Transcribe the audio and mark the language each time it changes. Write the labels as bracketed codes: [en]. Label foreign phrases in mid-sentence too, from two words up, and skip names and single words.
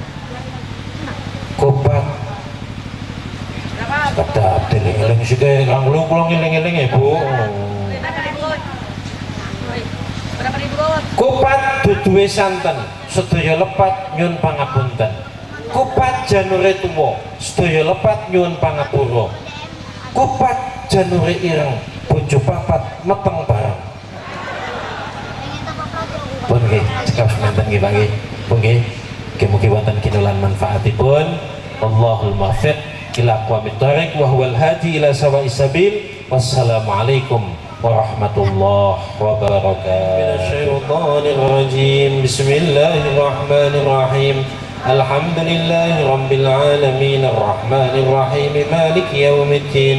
[jv] kupat sedap dieling-eling sithik kang kula ngeling-eling ya Bu kupat duduhe santen sedaya lepat nyuwun pangapunten kupat janure tuwa sedaya lepat nyuwun pangapura kupat janure ireng bojo papat meteng bareng pun nggih cekap semanten nggih Pak nggih pun nggih mugi wonten kinulan manfaatipun [ar] الله الموفق إلى أقوم الطريق وهو الهادي إلى سواء السبيل والسلام عليكم ورحمة الله وبركاته. من الشيطان الرجيم. بسم الله الرحمن الرحيم. الحمد لله رب العالمين الرحمن الرحيم مالك يوم الدين.